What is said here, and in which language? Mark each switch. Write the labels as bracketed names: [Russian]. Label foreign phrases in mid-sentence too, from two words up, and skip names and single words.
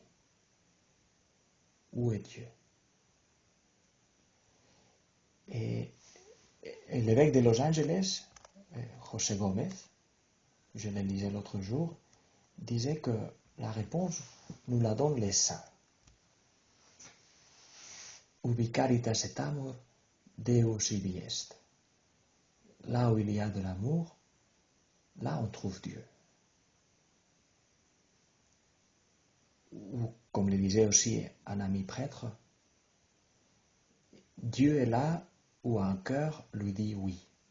[French] Où est Dieu? Et l'évêque de Los Angeles, José Gómez, je le lisais l'autre jour, disait que la réponse nous la donnent les saints. [Latin] Ubi caritas et amor, Deus ibi est. [French] Là où il y a de l'amour, là on trouve Dieu. Ou, comme le disait aussi un ami prêtre, Dieu est là où un cœur lui dit oui.